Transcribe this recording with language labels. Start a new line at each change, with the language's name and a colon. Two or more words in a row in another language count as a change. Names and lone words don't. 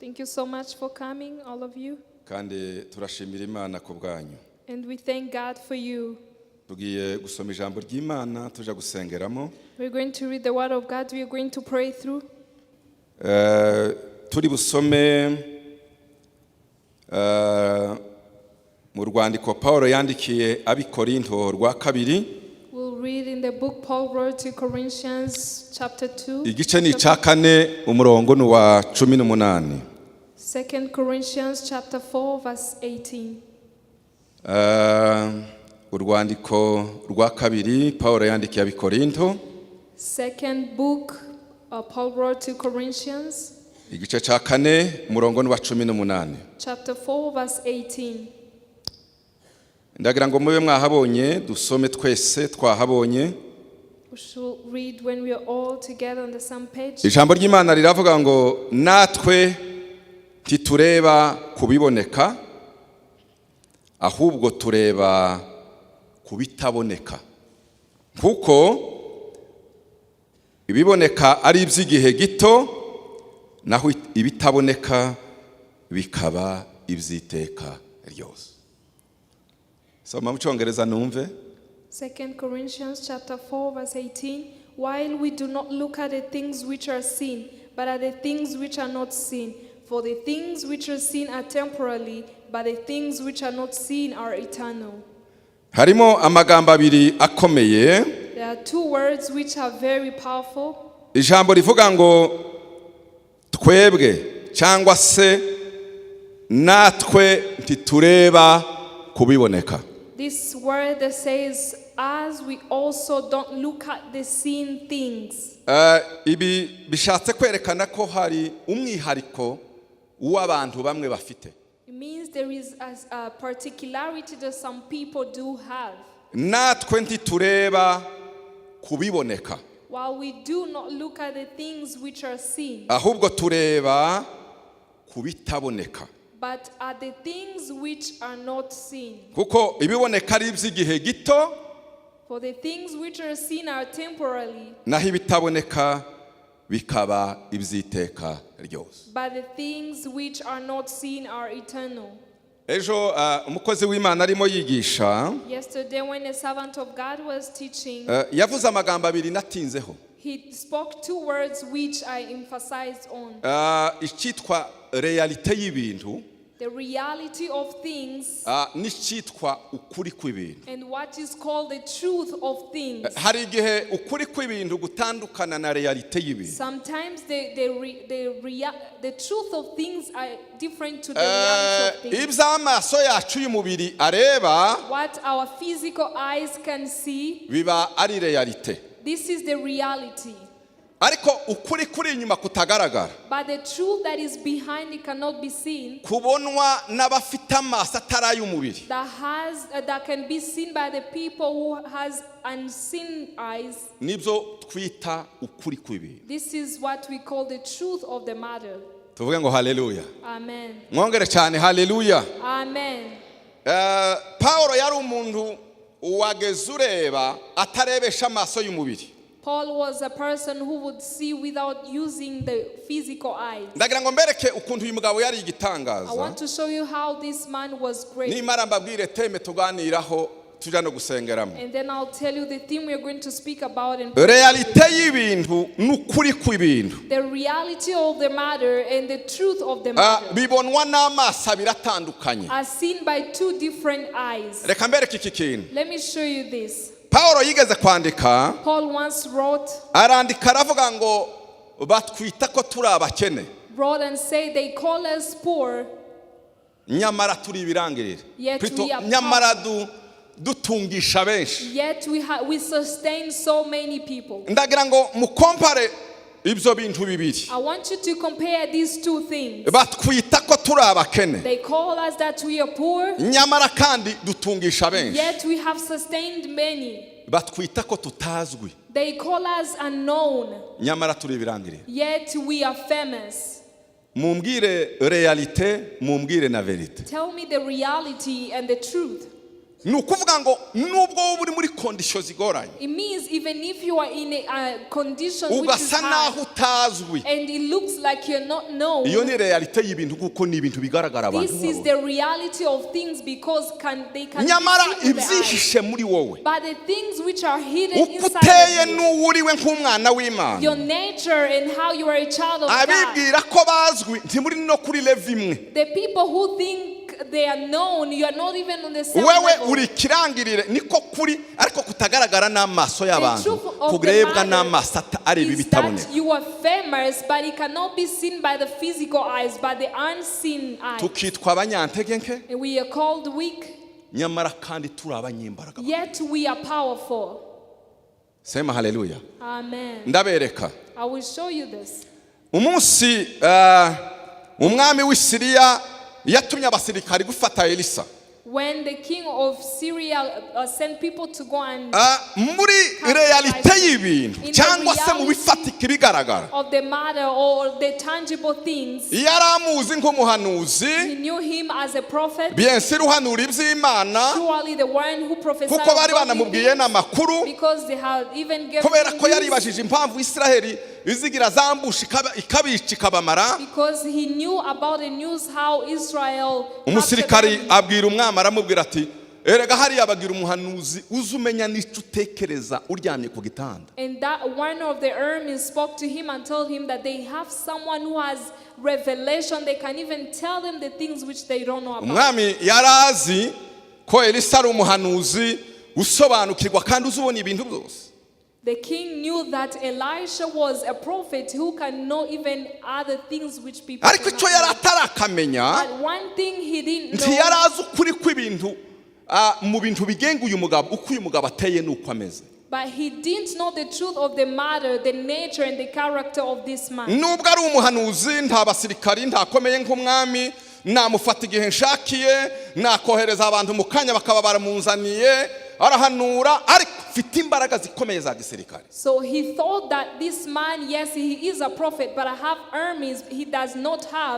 English: Thank you so much for coming, all of you.
Kinyarwanda: kandi turashimira Imana ku bwanyu.
English: And we thank God for you.
Kinyarwanda: Tugiye gusoma ijambo ry'Imana tuja gusengeramo.
English: We're going to read the word of God. We're going to pray through.
Kinyarwanda: Turi busome mu rwandiko Paulo yandikiye abikorinto rwa kabiri.
English: We'll read in the book Paul wrote to Corinthians chapter 2.
Kinyarwanda: Igice ni ca kane umurongo ni wa 18.
English: 2 Corinthians chapter 4 verse 18.
Kinyarwanda: Urwandiko rwa kabiri Paulo yandikiye abikorinto.
English: Second book Paul wrote to Corinthians.
Kinyarwanda: Igice ca kane umurongo ni wa 18.
English: Chapter 4 verse 18.
Kinyarwanda: Ndagira ngo mube mwahabonye dusome twese twahabonye.
English: We should read when we are all together on the same page.
Kinyarwanda: Ijambo ry'Imana riravuga ngo natwe titureba kubiboneka ahubwo tureba kubitaboneka kuko ibiboneka ari iby'igihe gito naho ibitaboneka bikaba iby'iteka ryose. Soma mu Cyongereza numve.
English: 2 Corinthians chapter 4 verse 18. While we do not look at the things which are seen, but at the things which are not seen. For the things which are seen are temporary, but the things which are not seen are eternal.
Kinyarwanda: Harimo amagambo abiri akomeye.
English: There are two words which are very powerful.
Kinyarwanda: Ijambo rivuga ngo twebwe cyangwa se natwe ntitureba kubiboneka.
English: This word that says, as we also don't look at the seen things.
Kinyarwanda: Ibi bishatse kwerekana ko hari umwihariko w'abantu bamwe bafite.
English: It means there is a particularity that some people do have.
Kinyarwanda: Natwe ntitureba kubiboneka.
English: While we do not look at the things which are seen.
Kinyarwanda: Ahubwo tureba kubitaboneka.
English: But at the things which are not seen.
Kinyarwanda: Kuko ibiboneka ari iby'igihe gito.
English: For the things which are seen are temporary.
Kinyarwanda: Naho ibitaboneka bikaba iby'iteka ryose.
English: But the things which are not seen are eternal.
Kinyarwanda: Ejo umukozi w'Imana arimo yigisha.
English: Yesterday when a servant of God was teaching.
Kinyarwanda: Yavuze amagambo abiri natinzeho.
English: He spoke two words which I emphasized on.
Kinyarwanda: Icyitwa realite y'ibintu.
English: The reality of things.
Kinyarwanda: N'icyitwa ukuri kw'ibintu.
English: And what is called the truth of things.
Kinyarwanda: Hari igihe ukuri kw'ibintu gutandukana na realite y'ibintu.
English: Sometimes the truth of things are different to the reality of things.
Kinyarwanda: Iby'amaso yacu y'umubiri areba.
English: What our physical eyes can see.
Kinyarwanda: Biba ari realite.
English: This is the reality.
Kinyarwanda: Ariko ukuri kuri inyuma kutagaragara.
English: But the truth that is behind it cannot be seen.
Kinyarwanda: Kubonwa n'abafite amaso atari ay'umubiri.
English: That can be seen by the people who has unseen eyes.
Kinyarwanda: Nibyo twita ukuri kw'ibintu.
English: This is what we call the truth of the matter.
Kinyarwanda: Tuvuge ngo haleluya. Amen. Mwongere cyane haleluya. Amen. Paulo yari umuntu wageze ureba atarebesha amaso y'umubiri.
English: Paul was a person who would see without using the physical eyes.
Kinyarwanda: Ndagira ngo mbereke ukuntu uyu mugabo yari igitangaza.
English: I want to show you how this man was great.
Kinyarwanda: Nimara mbabwire teme tuganiraho tuja no gusengeramo.
English: And then I'll tell you the theme we're going to speak about in
Kinyarwanda: realite y'ibintu n'ukuri kw'ibintu.
English: The reality of the matter and the truth of the matter.
Kinyarwanda: Bibonwa n'amaso biratandukanye.
English: Are seen by two different eyes.
Kinyarwanda: Reka mbereke iki kintu.
English: Let me show you this.
Kinyarwanda: Paulo yigeze kwandika.
English: Paul once wrote.
Kinyarwanda: Arandika aravuga ngo batwita ko turi abakene.
English: Wrote and say they call us poor.
Kinyarwanda: Nyamara turi ibirangirire. Nyamara dutungisha benshi.
English: Yet we sustain so many people.
Kinyarwanda: Ndagira ngo mukompare ibyo bintu bibiri.
English: I want you to compare these two things.
Kinyarwanda: Batwita ko turi abakene.
English: They call us that we are poor.
Kinyarwanda: Nyamara kandi dutungisha benshi.
English: Yet we have sustained many.
Kinyarwanda: Batwita ko tutazwi.
English: They call us unknown.
Kinyarwanda: Nyamara turi ibirangirire.
English: Yet we are famous.
Kinyarwanda: Mumbwire realite, mumbwire na verite.
English: Tell me the reality and the truth.
Kinyarwanda: nukuvuga ngo nubwo uri muri condition zigoranye,
English: it means even if you are in a condition which is
Kinyarwanda: ugasa naho
English: hard
Kinyarwanda: utazwi,
English: and it looks like you're not known,
Kinyarwanda: iyo ni realite y'ibintu kuko ni ibintu bigaragara abantu.
English: this is the reality of things because they can
Kinyarwanda: nyamara
English: be seen with the eyes.
Kinyarwanda: ibyihishe muri wowe,
English: But the things which are hidden
Kinyarwanda: uko
English: inside
Kinyarwanda: uteye
English: of you,
Kinyarwanda: n'uwuriwe nk'umwana w'Imana,
English: your nature and how you are a child of God,
Kinyarwanda: abibwira ko bazwi ntimuri no kuri level imwe.
English: the people who think they are known, you are not even on the same
Kinyarwanda: wewe
English: level.
Kinyarwanda: uri kirangirire niko kuri ariko kutagaragara n'amaso y'abantu,
English: truth of the
Kinyarwanda: kurebwa
English: matter
Kinyarwanda: n'amaso areba
English: is
Kinyarwanda: ibitaboneka.
English: that you are famous, but it cannot be seen by the physical eyes, but the unseen eyes.
Kinyarwanda: tukitwa abanyantege nke,
English: And we are called weak,
Kinyarwanda: nyamara kandi turi abanyembaraga.
English: yet we are powerful.
Kinyarwanda: Sema haleluya. Amen. Ndabereka
English: I will show you this.
Kinyarwanda: umunsi umwami w'Isiriya yatumye abasirikari gufata Elisa.
English: When the king of Syria sent people to go and
Kinyarwanda: muri realite y'ibintu cyangwa se mu bifatika ibigaragara,
English: of the matter or the tangible things,
Kinyarwanda: yaramuzi nk'umuhanuzi,
English: he knew him as a prophet,
French: bien sûr
Kinyarwanda: uhanura iby'Imana,
English: surely the one who prophesied
Kinyarwanda: kuko bari
English: godly
Kinyarwanda: banamubwiye
English: things,
Kinyarwanda: n'amakuru,
English: because they had even given
Kinyarwanda: kubera ko
English: him
Kinyarwanda: yaribajije impamvu Isiraheli izigira zambusha ikabica ikabamara.
English: because he knew about the news how Israel
Kinyarwanda: Umusirikari
English: captured them.
Kinyarwanda: abwira umwami aramubwira ati erega hariya abagira umuhanuzi uzi umenya n'icyo utekereza uryamye ku gitanda.
English: And that one of the armies spoke to him and told him that they have someone who has revelation. They can even tell them the things which they don't know about.
Kinyarwanda: Umwami yarazi ko Elisa ari umuhanuzi usobanukirwa kandi uzubona ibintu byose.
English: The king knew that Elisha was a prophet who can know even other things which people
Kinyarwanda: ariko icyo yari
English: cannot know.
Kinyarwanda: atarakamenya,
English: But one thing he didn't know,
Kinyarwanda: ntiyarazi ukuri kw'ibintu mu bintu bigenga uyu mugabo, uko uyu mugabo ateye n'uko ameze.
English: but he didn't know the truth of the matter, the nature and the character of this man.
Kinyarwanda: Nubwo ari umuhanuzi, nta basirikari, ntakomeye nk'umwami, namufata igihe nshakiye, nakohereza abantu mu kanya bakaba baramunzaniye, arahanura ariko mfite imbaraga zikomeye za gisirikare.
English: So he thought that this man, yes, he is a prophet, but I have armies he does not have.